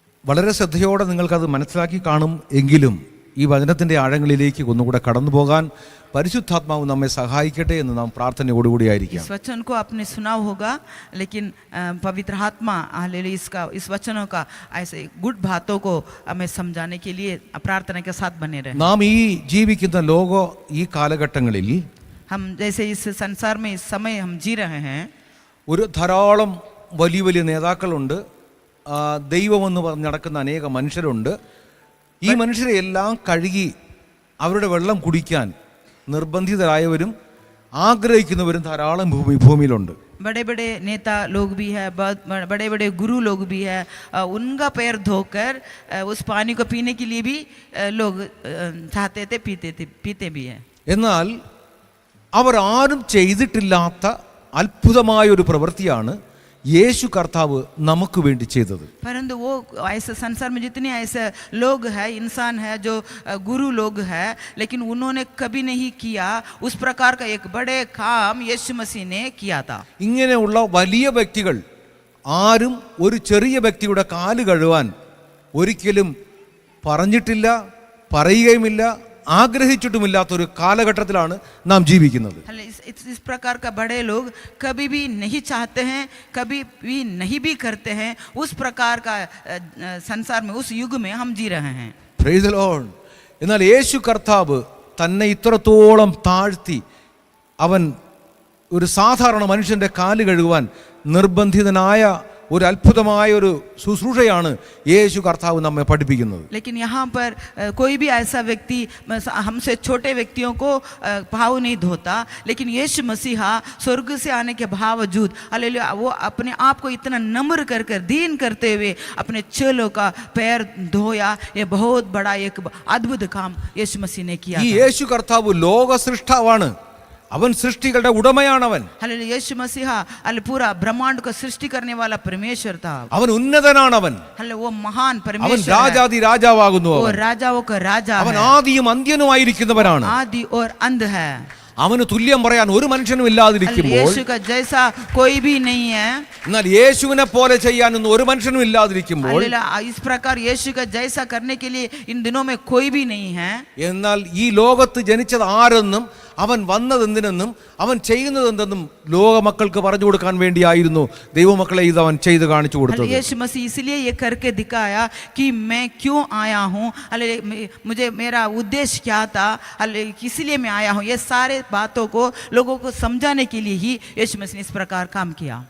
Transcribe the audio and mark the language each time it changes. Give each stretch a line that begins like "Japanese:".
Malayalam: വളരെ ശ്രദ്ധയോടെ നിങ്ങൾക്കത് മനസ്സിലാക്കി കാണും. എങ്കിലും ഈ വചനത്തിൻ്റെ ആഴങ്ങളിലേക്ക് ഒന്നുകൂടെ കടന്നു പോകാൻ പരിശുദ്ധാത്മാവ് നമ്മെ സഹായിക്കട്ടെ എന്ന് നാം പ്രാർത്ഥനയോടുകൂടി ആയിരിക്കാം.
Hindi: इस वचन को आपने सुना होगा लेकिन पवित्र आत्मा हालेलुया इस वचनों का ऐसे गुड बातों को हमें समझाने के लिए प्रार्थना के साथ बने रहे.
Malayalam: നാം ഈ ജീവിക്കുന്ന ഈ കാലഘട്ടങ്ങളിൽ
Hindi: हम जैसे इस संसार में इस समय हम जी रहे हैं,
Malayalam: ഒരു ധാരാളം വലിയ വലിയ നേതാക്കളുണ്ട്, ദൈവമെന്ന് പറഞ്ഞ് നടക്കുന്ന അനേക മനുഷ്യരുണ്ട്. ഈ മനുഷ്യരെ എല്ലാം കഴുകി അവരുടെ വെള്ളം കുടിക്കാൻ നിർബന്ധിതരായവരും ആഗ്രഹിക്കുന്നവരും ധാരാളം ഭൂമിയിലുണ്ട്.
Hindi: बड़े बड़े नेता लोग भी है, बड़े बड़े गुरु लोग भी है, उनका पैर धोकर उस पानी को पीने के लिए भी लोग चाहते थे, पीते भी है.
Malayalam: എന്നാൽ അവർ ആരും ചെയ്തിട്ടില്ലാത്ത അത്ഭുതമായ ഒരു പ്രവൃത്തിയാണ് യേശു കർത്താവ് നമുക്ക് വേണ്ടി ചെയ്തത്.
Hindi: परंतु वो ऐसे संसार में जितने ऐसे लोग हैं, इंसान है जो गुरु लोग हैं, लेकिन उन्होंने कभी नहीं किया उस प्रकार का एक बड़े काम यीशु मसीह ने किया था.
Malayalam: ഇങ്ങനെയുള്ള വലിയ വ്യക്തികൾ ആരും ഒരു ചെറിയ വ്യക്തിയുടെ കാല് കഴുകാൻ ഒരിക്കലും പറഞ്ഞിട്ടില്ല, പറയുകയുമില്ല, ആഗ്രഹിച്ചിട്ടുമില്ലാത്തൊരു കാലഘട്ടത്തിലാണ് നാം ജീവിക്കുന്നത്.
Hindi: इस प्रकार का बड़े लोग कभी भी नहीं चाहते हैं, कभी भी नहीं भी करते हैं. उस प्रकार का संसार में, उस युग में हम जी रहे हैं.
English: Praise the lord.
Malayalam: എന്നാൽ യേശു കർത്താവ് തന്നെ ഇത്രത്തോളം താഴ്ത്തി അവൻ ഒരു സാധാരണ മനുഷ്യൻ്റെ കാല് കഴുകുവാൻ നിർബന്ധിതനായ ഒരു അത്ഭുതമായ ഒരു ശുശ്രൂഷയാണ് യേശു കർത്താവ് നമ്മെ പഠിപ്പിക്കുന്നത്.
Hindi: लेकिन यहाँ पर कोई भी ऐसा व्यक्ति हमसे छोटे व्यक्तियों को भाव नहीं धोता, लेकिन यीशु मसीहा स्वर्ग से आने के बावजूद हालेलुया वो अपने आप को इतना नम्र कर कर दीन करते हुए अपने चेलों का पैर धोया. ये बहुत बड़ा एक अद्भुत काम यीशु मसीह ने किया.
Malayalam: ഈ യേശു കർത്താവ് ലോക സൃഷ്ടാവാണ്. അവൻ സൃഷ്ടികളുടെ ഉടമയാണവൻ.
Hindi: हालेलुया यीशु मसीहा पूरा ब्रह्मांड को सृष्टि करने वाला परमेश्वर था.
Malayalam: അവൻ ഉന്നതനാണവൻ.
Hindi: हालेलुया वो महान
Malayalam: അവൻ
Hindi: परमेश्वर है.
Malayalam: രാജാതി രാജാവാകുന്നു.
Hindi: वो
Malayalam: അവൻ
Hindi: राजाओं का राजा
Malayalam: അവൻ
Hindi: है.
Malayalam: ആദിയും അന്ത്യനുമായിരിക്കുന്നവനാണ്.
Hindi: आदि और अंत है.
Malayalam: അവന് തുല്യം പറയാൻ ഒരു മനുഷ്യനും ഇല്ലാതിരിക്കുമ്പോൾ,
Hindi: यीशु का जैसा कोई भी नहीं है,
Malayalam: എന്നാൽ യേശുവിനെ പോലെ ചെയ്യാനൊന്നും ഒരു മനുഷ്യനും ഇല്ലാതിരിക്കുമ്പോൾ,
Hindi: हालेलुया इस प्रकार यीशु का जैसा करने के लिए इन दिनों में कोई भी नहीं है.
Malayalam: എന്നാൽ ഈ ലോകത്ത് ജനിച്ചത് ആരെന്നും അവൻ വന്നതെന്തിനെന്നും അവൻ ചെയ്യുന്നതെന്തെന്നും ലോകമക്കൾക്ക് പറഞ്ഞു കൊടുക്കാൻ വേണ്ടിയായിരുന്നു ദൈവമക്കളെ ഇത് അവൻ ചെയ്ത് കാണിച്ചു കൊടുത്തത്.
Hindi: यीशु मसीह इसलिए ये करके दिखाया कि मैं क्यों आया हूँ, मुझे मेरा उद्देश्य क्या था, इसलिए मैं आया हूँ. ये सारे बातों को लोगों को समझाने के लिए ही यीशु मसीह ने इस प्रकार काम किया.